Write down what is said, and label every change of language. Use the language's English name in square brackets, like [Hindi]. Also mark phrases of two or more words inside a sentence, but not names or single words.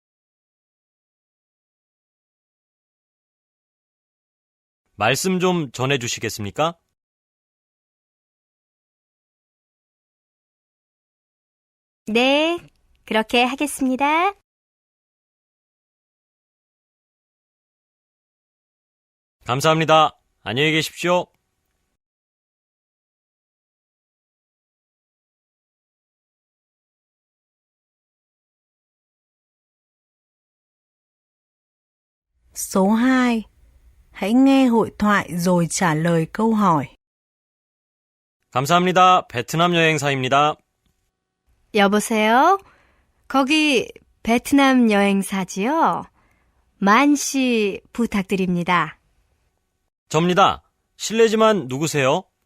[Korean] 말씀 좀 전해주시겠습니까? 네, 그렇게 하겠습니다. 감사합니다. 안녕히 계십시오. [Vietnamese] Số 2. Hãy nghe hội thoại rồi trả lời câu hỏi. [Korean] 감사합니다. 베트남 여행사입니다. 여보세요? 거기 베트남 여행사지요? 만 씨 부탁드립니다. 접니다. 실례지만 누구세요?